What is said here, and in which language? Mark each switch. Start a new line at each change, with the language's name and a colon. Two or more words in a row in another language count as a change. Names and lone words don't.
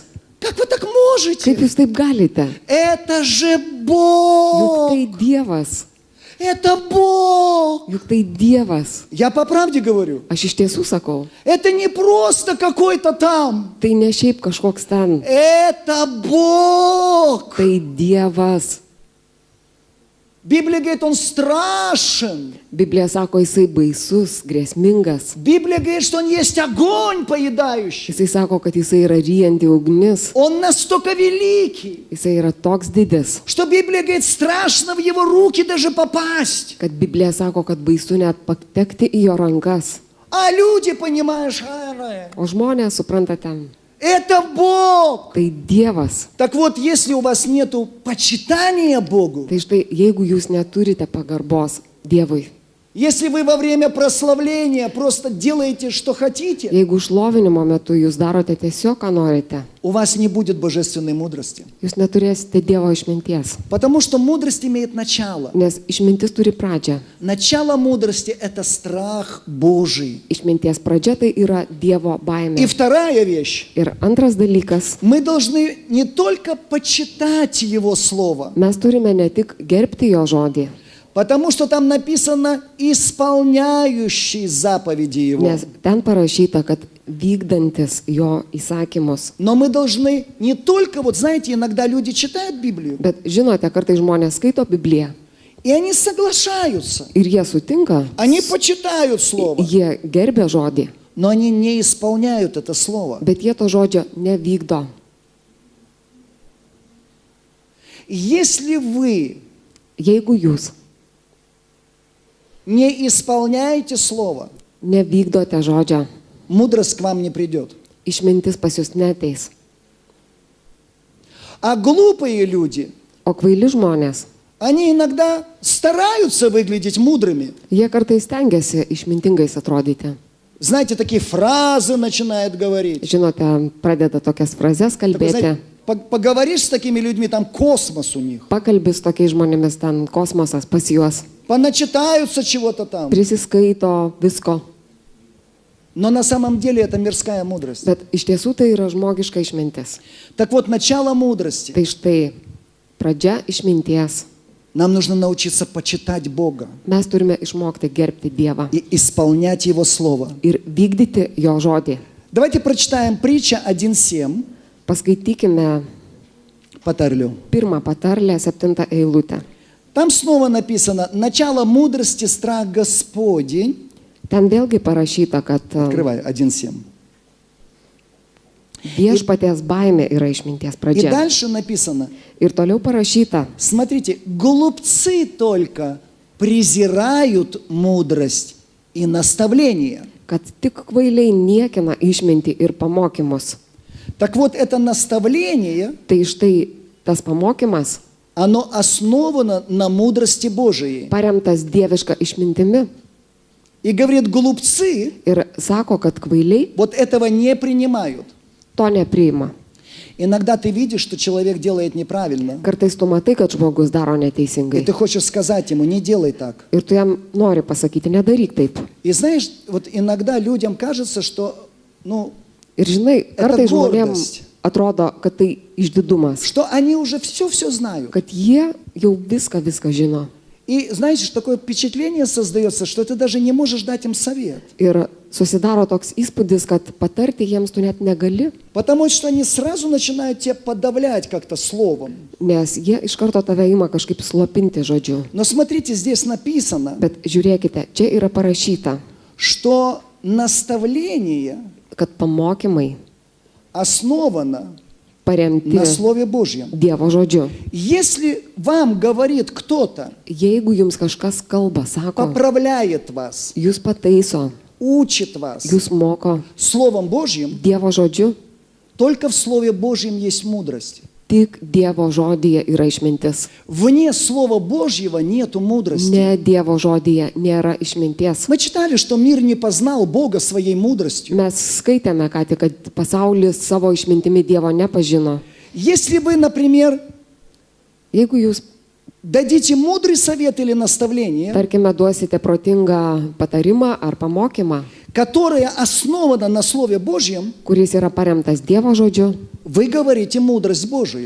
Russian: как вы так
Lithuanian: kaip
Russian: можете?
Lithuanian: jūs taip galite?
Russian: Это же
Lithuanian: Juk
Russian: Бог,
Lithuanian: tai Dievas.
Russian: это Бог.
Lithuanian: Juk tai Dievas.
Russian: Я по правде говорю,
Lithuanian: Aš iš tiesų sakau,
Russian: это не просто какой-то там,
Lithuanian: tai ne šiaip kažkoks ten.
Russian: это Бог.
Lithuanian: Tai Dievas.
Russian: Библия говорит, он страшен.
Lithuanian: Biblija sako, jisai baisus, grėsmingas.
Russian: Библия говорит, что он есть огонь поедающий.
Lithuanian: Jisai sako, kad jisai yra ryjanti ugnis.
Russian: Он настолько великий,
Lithuanian: Jisai yra toks didis,
Russian: что Библия говорит, страшно в его руки даже попасть.
Lithuanian: kad Biblija sako, kad baisu net patekti į jo rankas.
Russian: А люди, понимаешь, ай,
Lithuanian: O žmonės, suprantate,
Russian: это Бог.
Lithuanian: tai Dievas.
Russian: Так вот, если у вас нету почитания Богу,
Lithuanian: Tai štai, jeigu jūs neturite pagarbos Dievui,
Russian: если вы во время прославления просто делаете, что хотите,
Lithuanian: jeigu šlovinimo metu jūs darote tiesiog, ką norite,
Russian: у вас не будет божественной мудрости.
Lithuanian: jūs neturėsite Dievo išminties.
Russian: Потому что мудрость имеет начало.
Lithuanian: Nes išmintis turi pradžią.
Russian: Начало мудрости – это страх Божий.
Lithuanian: Išminties pradžia tai yra Dievo
Russian: И
Lithuanian: baimė.
Russian: вторая вещь.
Lithuanian: Ir antras dalykas,
Russian: Мы должны не только почитать Его Слово,
Lithuanian: mes turime ne tik gerbti jo žodį,
Russian: потому что там написано «исполняющий заповеди Его».
Lithuanian: nes ten parašyta, kad vykdantis jo įsakymus.
Russian: Но мы должны не только, вот знаете, иногда люди читают Библию,
Lithuanian: Bet žinote, kartai žmonės skaito Bibliją
Russian: и они соглашаются,
Lithuanian: ir jie sutinka,
Russian: они почитают Слово,
Lithuanian: jie gerbia žodį,
Russian: но они не исполняют это Слово.
Lithuanian: bet jie to žodžio nevykdo.
Russian: Если вы
Lithuanian: Jeigu jūs
Russian: не исполняете Слово,
Lithuanian: nevykdote žodžio,
Russian: мудрость к вам не придет.
Lithuanian: išmintis pas jūs neteis.
Russian: А глупые люди,
Lithuanian: O kvaili žmonės,
Russian: они иногда стараются выглядеть мудрыми.
Lithuanian: jie kartais stengiasi išmintingais atrodyti.
Russian: Знаете, такие фразы начинают говорить.
Lithuanian: Žinote, pradeda tokias frazes
Russian: Такой,
Lithuanian: kalbėti,
Russian: знаете, поговоришь с такими людьми, там космос у них.
Lithuanian: pakalbi su tokiais žmonėmis, ten kosmosas pas juos,
Russian: Поначитаются чего-то там.
Lithuanian: prisiskaito visko.
Russian: Но на самом деле это мирская мудрость.
Lithuanian: Bet iš tiesų tai yra žmogiška išmintis.
Russian: Так вот, начало мудрости.
Lithuanian: Tai štai, pradžia išminties.
Russian: Нам нужно научиться почитать Бога
Lithuanian: Mes turime išmokti gerbti Dievą
Russian: и исполнять Его Слово.
Lithuanian: ir vykdyti jo žodį.
Russian: Давайте прочитаем притча 1.7.
Lithuanian: Paskaitykime Патарлю. pirmą patarlę, 7 eilutę.
Russian: Там снова написано «Начало мудрости – страх Господень».
Lithuanian: Ten vėlgi parašyta, kad
Russian: Открывай, 1.7.
Lithuanian: viešpaties baimė yra išminties
Russian: И
Lithuanian: pradžia.
Russian: дальше написано,
Lithuanian: Ir toliau parašyta,
Russian: смотрите, глупцы только презирают мудрость и наставление.
Lithuanian: kad tik kvailiai niekina išmintį ir pamokymus.
Russian: Так вот, это наставление,
Lithuanian: Tai štai tas pamokymas
Russian: оно основано на мудрости Божией.
Lithuanian: paremtas dieviška išmintimi
Russian: И говорит, глупцы
Lithuanian: ir sako, kad kvailiai
Russian: вот этого не принимают.
Lithuanian: to nepriima.
Russian: Иногда ты видишь, что человек делает неправильно,
Lithuanian: Kartais tu matai, kad žmogus daro
Russian: и
Lithuanian: neteisingai.
Russian: ты хочешь сказать ему, не делай так.
Lithuanian: Ir tu jam nori pasakyti, nedaryk taip.
Russian: И знаешь, вот иногда людям кажется, что, ну,
Lithuanian: Ir žinai, kartais žmonėms
Russian: гордость.
Lithuanian: atrodo, kad tai išdidumas,
Russian: что они уже все знают.
Lithuanian: kad jie jau viską žino.
Russian: И знаете, такое впечатление создается, что ты даже не можешь дать им совет.
Lithuanian: Ir susidaro toks įspūdis, kad patarti jiems tu net negali,
Russian: Потому что они сразу начинают тебя подавлять как-то словом.
Lithuanian: nes jie iš karto tave ima kažkaip slopinti žodžiu.
Russian: Но смотрите, здесь написано,
Lithuanian: Bet žiūrėkite, čia yra parašyta,
Russian: что наставление
Lithuanian: kad pamokymai
Russian: основано
Lithuanian: paremti
Russian: на Слове Божьем.
Lithuanian: Dievo žodžiu.
Russian: Если вам говорит кто-то,
Lithuanian: Jeigu jums kažkas kalba, sako,
Russian: поправляет вас,
Lithuanian: jūs pataiso,
Russian: учит вас
Lithuanian: jūs moko
Russian: Словом Божьим,
Lithuanian: Dievo žodžiu,
Russian: только в Слове Божьем есть мудрость.
Lithuanian: tik Dievo žodyje yra išmintis.
Russian: Вне Слова Божьего нету мудрости.
Lithuanian: Ne Dievo žodyje nėra išminties.
Russian: Мы читали, что мир не познал Бога своей мудростью.
Lithuanian: Mes skaitėme ką tik, kad pasaulis savo išmintimi Dievo nepažino.
Russian: Если вы, например,
Lithuanian: Jeigu jūs,
Russian: дадите мудрый совет или наставление,
Lithuanian: tarkime, duosite protingą patarimą ar pamokymą,
Russian: которое основано на Слове Божьем,
Lithuanian: kuris yra paremtas Dievo žodžiu,
Russian: вы говорите мудрость Божию.